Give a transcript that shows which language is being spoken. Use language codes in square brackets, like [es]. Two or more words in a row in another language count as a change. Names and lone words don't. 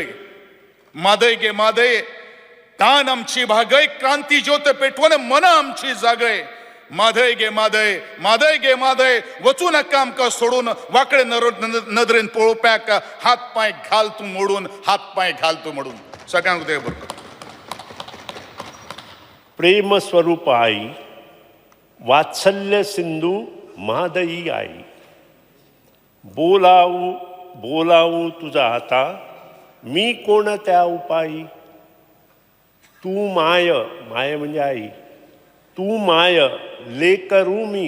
[kok] मादय गे मादय तान आमची भागय क्रांती ज्योत पेटवून मन आमची जागय। मादय गे मादय मादय गे मादय वचू नका आमका सोडून वाकडे नदरेन पळोवप्याक हात पाय घाल तू मोडून हात पाय घाल तू मोडून। सगळ्यांक उदय बरं। [mr] प्रेम स्वरूप आई वात्सल्य सिंधू मादई आई। बोलावू बोलावू तुझा आता मी कोण त्या उपायी। तू माय माय म्हणजे आई तू माय लेकरू मी।